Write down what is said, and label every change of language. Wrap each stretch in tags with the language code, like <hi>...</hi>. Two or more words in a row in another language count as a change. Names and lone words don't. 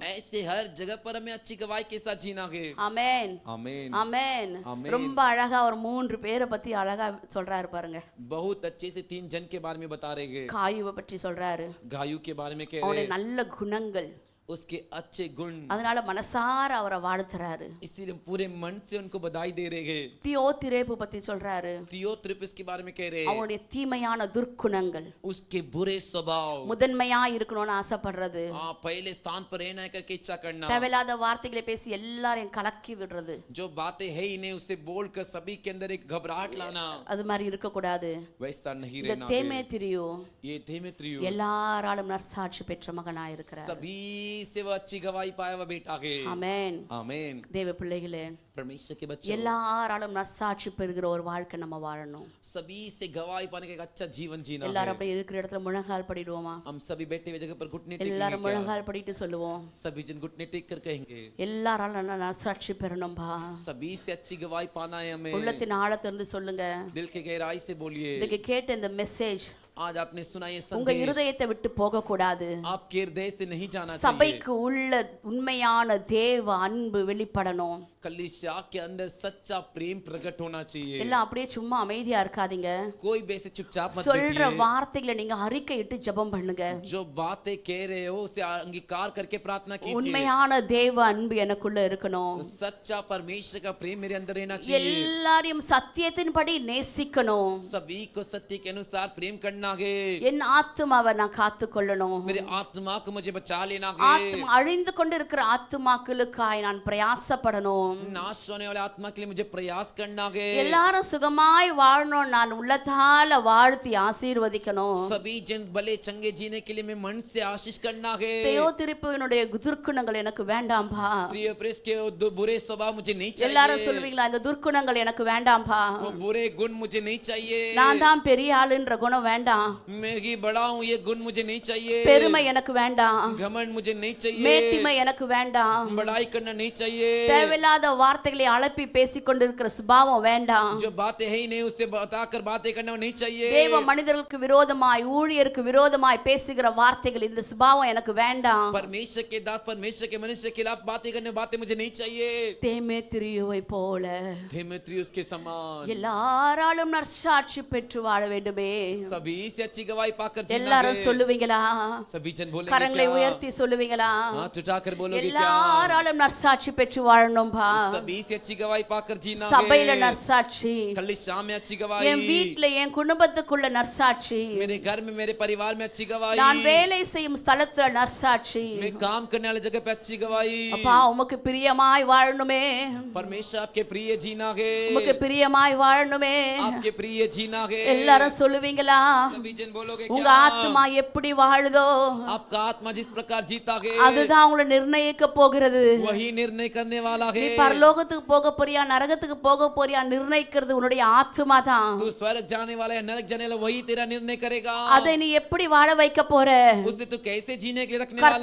<hi>ऐसे हर जगह पर हमें अच्छी गवाही के साथ जीना है।</hi> <ta>ஆமென்</ta> <hi>आमीन</hi> <ta>ஆமென். ஆமென். ரொம்ப அழகா ஒரு 3 பேரை பத்தி அழகா சொல்றாரு பாருங்க.</ta> <hi>बहुत अच्छे से 3 जन के बारे में बता रहे हैं।</hi> <ta>காயுவை பற்றி சொல்றாரு,</ta> <hi>गायु के बारे में कह रहे</hi> <ta>அவனுடைய</ta> <hi>हैं,</hi> <ta>நல்ல குணங்கள்,</ta> <hi>उसके अच्छे गुण,</hi> <ta>அதனால மனசார அவரை வாழ்த்துறாரு.</ta> <hi>इसीलिए पूरे मन से उनको बधाई दे रहे हैं।</hi> <ta>தியோதிரேப்பு பத்தி சொல்றாரு,</ta> <hi>थियोत्रिपस के बारे में कह रहे हैं,</hi> <ta>அவனுடைய தீமையான துர்க்குணங்கள்,</ta> <hi>उसके बुरे स्वभाव,</hi> <ta>முதன்மையா இருக்கணும்னு ஆசைப்படுறது,</ta> <hi>पहले स्थान पर रहना करके इच्छा करना,</hi> <ta>தேவையில்லாத வார்த்தைகளை பேசி எல்லாரையும் கலக்கி விடுறது,</ta> <hi>जो बातें है ही नहीं उसे बोलकर सभी के अंदर एक घबराहट लाना,</hi> <ta>அது மாதிரி இருக்க கூடாது.</ta> <hi>वैसा नहीं</hi> <ta>இந்த</ta> <hi>रहना है।</hi> <ta>தேமேத்திரியு</ta> <hi>ये देमेत्रियुस</hi> <ta>எல்லாராலும் நற்சாட்சி பெற்ற மகனாய் இருக்கிறார்.</ta> <hi>सभी से वो अच्छी गवाही पाया हुआ बेटा है।</hi> <ta>ஆமென்.</ta> <hi>आमीन।</hi> <ta>தேவ பிள்ளைகளே,</ta> <hi>परमेश्वर के बच्चों,</hi> <ta>எல்லாராலும் நற்சாட்சி பெறுகிற ஒரு வாழ்க்கை நம்ம வாழணும்.</ta> <hi>सभी से गवाही पाने का एक अच्छा जीवन जीना</hi> <ta>எல்லாரும்</ta> <hi>है।</hi> <ta>அப்படியே இருக்கிற இடத்துல முழங்கால் படிடுவோமா?</ta> <hi>हम सभी बैठे हुए जगह पर घुटने</hi> <ta>எல்லாரும்</ta> <hi>टेकेंगे क्या?</hi> <ta>முழங்கால் படிட்டு சொல்லுவோம்,</ta> <hi>सभी जन घुटने टेक कर कहेंगे,</hi> <ta>எல்லாராலும் நற்சாட்சி பெறணும்பா.</ta> <hi>सभी से अच्छी गवाही पाना है हमें।</hi> <ta>உள்ளத்தின் ஆழத்திலிருந்து சொல்லுங்க.</ta> <hi>दिल के गहराई से बोलिए।</hi> <ta>இன்னைக்கு கேட்ட இந்த மெசேஜ்</ta> <hi>आज आपने सुना ये</hi> <ta>உங்க</ta> <hi>संदेश</hi> <ta>இருதயத்தை விட்டு போக கூடாது.</ta> <hi>आपके हृदय से नहीं जाना चाहिए।</hi> <ta>சபைக்கு உள்ள உண்மையான தேவ அன்பு வெளிப்படணும்.</ta> <hi>कलीसिया के अंदर सच्चा प्रेम प्रकट होना चाहिए।</hi> <ta>எல்லாம் அப்படியே சும்மா அமைதியா இருக்காதீங்க.</ta> <hi>कोई भी ऐसे चुपचाप मत</hi> <ta>சொல்ற</ta> <hi>बैठिए।</hi> <ta>வார்த்தைகளை நீங்க அறிக்கையிட்டு ஜெபம் பண்ணுங்க.</ta> <hi>जो बातें कह रहे हो उसे अंगीकार करके प्रार्थना कीजिए।</hi> <ta>உண்மையான தேவ அன்பு எனக்குள்ள இருக்கணும்.</ta> <hi>सच्चा परमेश्वर का प्रेम मेरे अंदर रहना चाहिए।</hi> <ta>எல்லாரையும் சத்தியத்தின்படி நேசிக்கணும்.</ta> <hi>सभी को सत्य के अनुसार प्रेम करना है।</hi> <ta>என் ஆத்துமாவை நான் காத்துக்கொள்ளணும்.</ta> <hi>मेरे आत्मा को मुझे बचा लेना है।</hi> <ta>ஆத்மா அழிந்து கொண்டிருக்கிற ஆத்துமாக்களுக்காய் நான் பிரயாசப்படணும்.</ta> <hi>नाश होने वाले आत्मा के लिए मुझे प्रयास करना है।</hi> <ta>எல்லாரும் சுகமாய் வாழணும், நான் உள்ளத்தால வாழ்த்தி ஆசீர்வதிக்கணும்.</ta> <hi>सभी जन भले चंगे जीने के लिए मैं मन से आशीष करना है।</hi> <ta>தியோதிரிப்புவினுடைய துர்க்குணங்கள் எனக்கு வேண்டாம்பா.</ta> <hi>थियोप्रिस के बुरे स्वभाव मुझे नहीं चाहिए।</hi> <ta>எல்லாரும் சொல்வீங்களா, இந்த துர்க்குணங்கள் எனக்கு வேண்டாம்பா.</ta> <hi>वो बुरे गुण मुझे नहीं चाहिए।</hi> <ta>நான் தான் பெரிய ஆளுன்ற குணம் வேண்டாம்.</ta> <hi>मैं ही बड़ा हूँ ये गुण मुझे नहीं चाहिए।</hi> <ta>பெருமை எனக்கு வேண்டாம்.</ta> <hi>घमंड मुझे नहीं चाहिए।</hi> <ta>மேட்டிமை எனக்கு வேண்டாம்.</ta> <hi>बड़ाई करना नहीं चाहिए।</hi> <ta>தேவையில்லாத வார்த்தைகளை அலப்பி பேசிக் கொண்டிருக்கிற சுபாவம் வேண்டாம்.</ta> <hi>जो बातें है ही नहीं उसे बताकर बातें करना नहीं चाहिए।</hi> <ta>தேவ மனிதர்களுக்கு விரோதமாய் ஊழியருக்கு விரோதமாய் பேசுகிற வார்த்தைகள், இந்த சுபாவம் எனக்கு வேண்டாம்.</ta> <hi>परमेश्वर के दास परमेश्वर के मनुष्य के खिलाफ बातें करने बातें मुझे नहीं चाहिए।</hi> <ta>தேமேத்திரியுவை போல</ta> <hi>देमेत्रियुस के समान</hi> <ta>எல்லாராலும் நற்சாட்சி பெற்று வாழ வேண்டுமே.</ta> <hi>सभी से अच्छी गवाही पाकर जीना</hi> <ta>எல்லாரும்</ta> <hi>है।</hi> <ta>சொல்லுவீங்களா?</ta> <hi>सभी जन बोलेंगे</hi> <ta>கரங்களை</ta> <hi>क्या?</hi> <ta>உயர்த்தி சொல்லுவீங்களா?</ta> <hi>हाथ उठाकर बोलोगे क्या?</hi> <ta>எல்லாராலும் நற்சாட்சி பெற்று வாழணும்பா.</ta> <hi>सभी से अच्छी गवाही पाकर जीना</hi> <ta>சபையில</ta> <hi>है।</hi> <ta>நற்சாட்சி,</ta> <hi>कलीसिया में अच्छी</hi> <ta>என்</ta> <hi>गवाही,</hi> <ta>வீட்ல என் குடும்பத்துக்குள்ள நற்சாட்சி,</ta> <hi>मेरे घर में मेरे परिवार में अच्छी गवाही,</hi> <ta>நான் வேலை செய்யும் ஸ்தலத்துல நற்சாட்சி.</ta> <hi>मैं काम करने वाली जगह पे अच्छी गवाही।</hi> <ta>அப்பா உமக்கு பிரியமாய் வாழணுமே,</ta> <hi>परमेश्वर आपके प्रिय जीना है।</hi> <ta>உமக்கு பிரியமாய் வாழணுமே.</ta> <hi>आपके प्रिय जीना है।</hi> <ta>எல்லாரும் சொல்லுவீங்களா?</ta> <hi>सभी जन बोलोगे</hi> <ta>உங்க</ta> <hi>क्या?</hi> <ta>ஆத்மா எப்படி வாழுதோ</ta> <hi>आपका आत्मा जिस प्रकार जीता है</hi> <ta>அதுதான் உங்களை நிர்ணயிக்க போகிறது.</ta> <hi>वही निर्णय करने वाला</hi> <ta>நீ</ta> <hi>है।</hi> <ta>பரலோகத்துக்கு போக போறியா நரகத்துக்கு போக போறியா நிர்ணயிக்கிறது உன்னுடைய ஆத்மா தான்.</ta> <hi>तू स्वर्ग जाने वाला है नरक जाने वाला वही तेरा निर्णय करेगा।</hi> <ta>அதை நீ எப்படி வாழ வைக்க போற?</ta> <hi>उसे तू कैसे जीने के लिए रखने वाला</hi>